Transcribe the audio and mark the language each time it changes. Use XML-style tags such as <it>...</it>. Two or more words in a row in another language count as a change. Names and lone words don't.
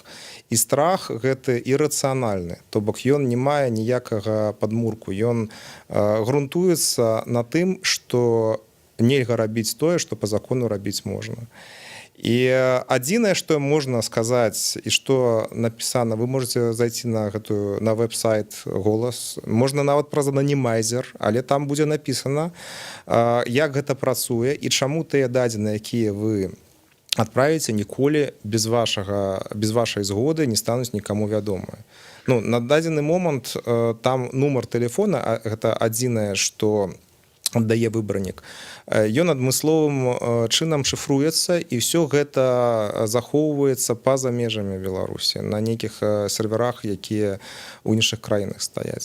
<be>І страх гэты ірацыянальны, то бок ён не мае ніякага падмурку, ён грунтуецца на тым, што нельга рабіць тое, што па закону рабіць можна. І адзінае, што можна сказаць і што напісана,</be> <ru>вы можете зайти на веб-сайт</ru> <be>«Голас», можна нават праз ананімайзер, але там будзе напісана, як гэта працуе і чаму тыя дадзеныя, якія вы адправіце, ніколі без вашай згоды не стануць нікому вядомыя. На дадзены момант там нумар тэлефона, гэта адзінае, што аддае выбарнік, ён адмысловым чынам шыфруецца, і ўсё гэта захоўваецца па-за межамі Беларусі на нейкіх серверах, якія ў іншых краінах стаяць.</be>